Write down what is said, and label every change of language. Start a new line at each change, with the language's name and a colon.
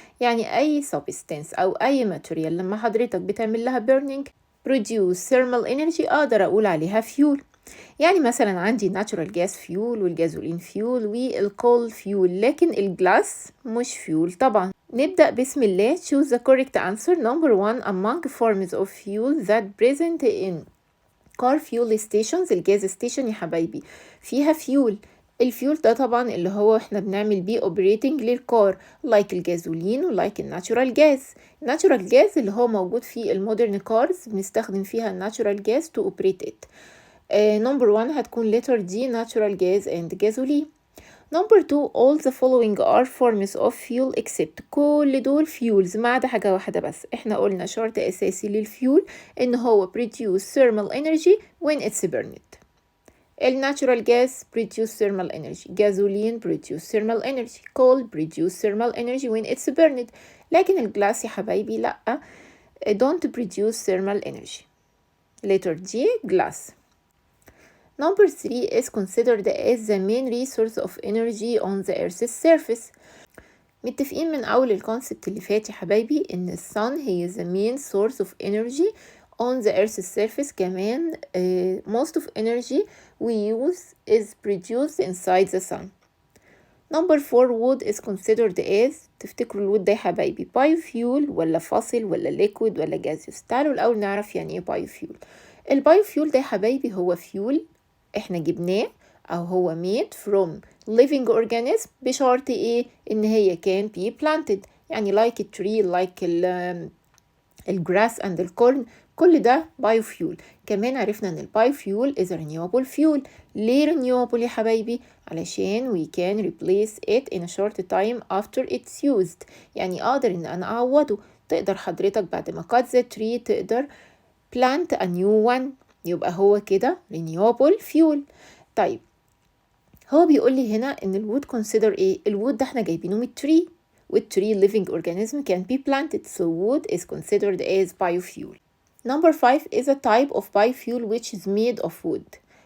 Arabic: يعني اي substance او اي material لما حضرتك بتعمل لها burning produce thermal energy اقدر اقول عليها فيول. يعني مثلا عندي natural gas fuel والجازولين فيول والكول فيول، لكن الجلاس مش فيول طبعا. نبدأ بسم الله.
English: choose the correct answer. Number 1 among forms of fuel that present in car fuel stations.
Arabic: الجاز ستيشن يا حبايبي فيها فيول. الفيول ده طبعا اللي هو احنا بنعمل بيه اوبريتنج للكار، لايك الجازولين ولايك الناتشورال جاز.
English: الناتشورال جاز اللي هو موجود في المودرن كارز بنستخدم فيها الناتشورال gas to operate it. Number 1 هتكون letter D natural gas and gasoline. Number 2 all the following are forms of fuel except.
Arabic: كل دول fuels ما عدا حاجة واحدة بس. احنا قلنا شرط أساسي للفيول إن هو produce thermal energy when it's burned.
English: الناتشورال gas produce thermal energy. gasoline produce thermal energy. coal produce thermal energy when it's burned.
Arabic: لكن الجلاس يا حبايبي لأ، don't produce thermal energy.
English: letter G glass. Number 3 is considered as the main resource of energy on the Earth's surface.
Arabic: متفقين من أول الكونسبت اللي فات يا حبايبي إن الصن هي the main source of energy on the Earth's surface.
English: كمان most of energy we use is produced inside the sun. Number 4 wood is considered as.
Arabic: تفتكروا الوود ده يا حبايبي biofuel ولا fossil ولا liquid ولا gaseous؟ تعالوا الأول نعرف يعني ايه biofuel. البايوفيول ده يا حبايبي هو فيول احنا جبناه او هو made from living organism بشرط ايه؟ ان هي كان be planted، يعني like a tree like الجراس and الكورن، كل ده بايوفيول. كمان عرفنا ان البايوفيول is a renewable fuel. ليه renewable يا حبايبي؟ علشان we can replace it in a short time after it's used. يعني اقدر ان انا اعوضه. تقدر حضرتك بعد ما cut the tree تقدر plant a new one، يبقى هو كده renewable fuel. طيب هو بيقول لي هنا ان الwood consider ايه؟ الwood ده احنا جايبينه من التري، والتري living organism can be planted, so wood is considered as biofuel.
English: Number 5 is a type of biofuel which is made of wood.